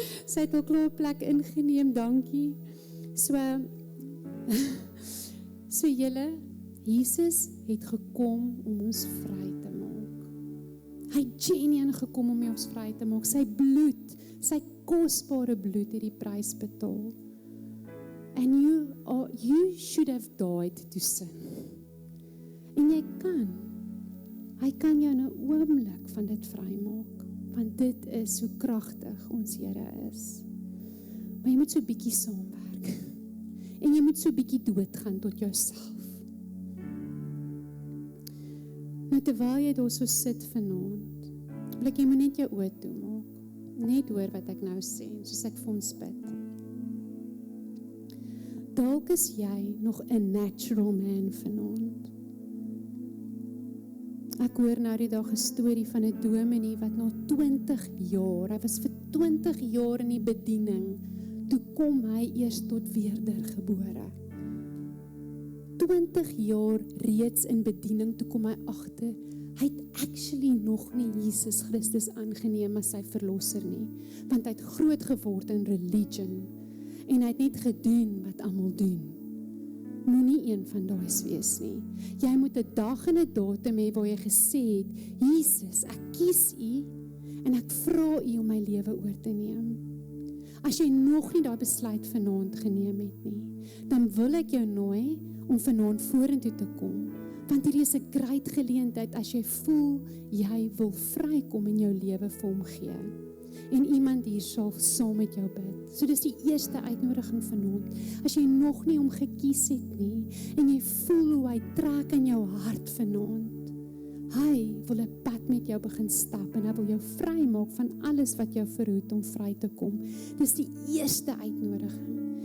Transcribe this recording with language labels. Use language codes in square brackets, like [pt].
[af] Sy het ook al 'n plek ingeneem, dankie. So julle, Jesus het gekom om ons vry te maak. Hy het genuine gekom om ons vry te maak. Sy bloed, sy kosbare bloed het die prys betaal. [en] And you should have died to sin. [af] En hy kan jou in 'n oomblik van dit vrymaak, want dit is hoe kragtig ons Here is. Maar jy moet so 'n bietjie saamwerk. En jy moet so 'n bietjie doodgaan tot jouself. Nou terwyl jy daar so sit vanaand, wil ek jy moet net jou oë toemaak. Net hoor wat ek nou sê, soos ek vir ons bid. Dalk is jy nog 'n [en] natural man [af] vanaand. Ek hoor nou die dag 'n storie van 'n dominee wat na 20 jaar, hy was vir 20 jaar in die bediening, toe kom hy eers tot wedergebore. 20 jaar reeds in bediening, toe kom hy agter, hy het actually nog nie Jesus Christus aangeneem as sy verlosser nie, want hy het groot geword in religion, en hy het net gedoen wat almal doen. moenie een van daai wees nie. Jy moet 'n dag en 'n datum hê waar jy gesê het, Jesus, ek kies U en ek vra U om my lewe oor te neem. As jy nog nie daai besluit vanaand geneem het nie, dan wil ek jou nooi om vanaand vorentoe te kom. Want hier is 'n groot geleentheid as jy voel jy wil vrykom en jou lewe vir hom gee. En iemand hier sal saam met jou bid. So dis die eerste uitnodiging vanaand. As jy nog nie hom gekies het nie en jy voel hoe hy trek in jou hart vanaand. Hy wil 'n pad met jou begin stap en hy wil jou vrymaak van alles wat jou verhoed om vry te kom. Dis die eerste uitnodiging.